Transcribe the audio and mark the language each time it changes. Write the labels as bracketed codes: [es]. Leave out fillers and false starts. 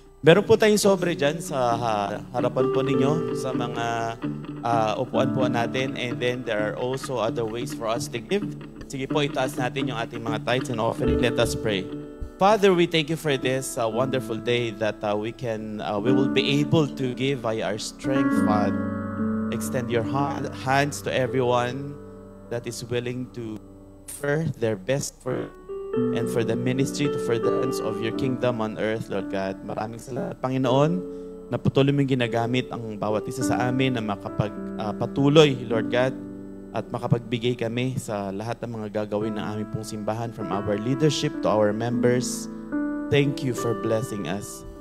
[tl] Meron po tayong sobre dyan sa harapan po ninyo sa mga upuan po natin. [en] And then, there are also other ways for us to give. [tl] Sige po, itaas natin yung ating mga tithes and offering. [en] Let us pray. Father, we thank you for this wonderful day that we will be able to give by our strength, Father. Extend your hands to everyone that is willing to offer their best for and for the ministry to furtherance of your kingdom on earth, Lord God. [tl] Maraming salamat, Panginoon, na patuloy mong ginagamit ang bawat isa sa amin na makapagpatuloy, Lord God, at makapagbigay kami sa lahat ng mga gagawin ng aming pong simbahan, [en] from our leadership to our members. Thank you for blessing us.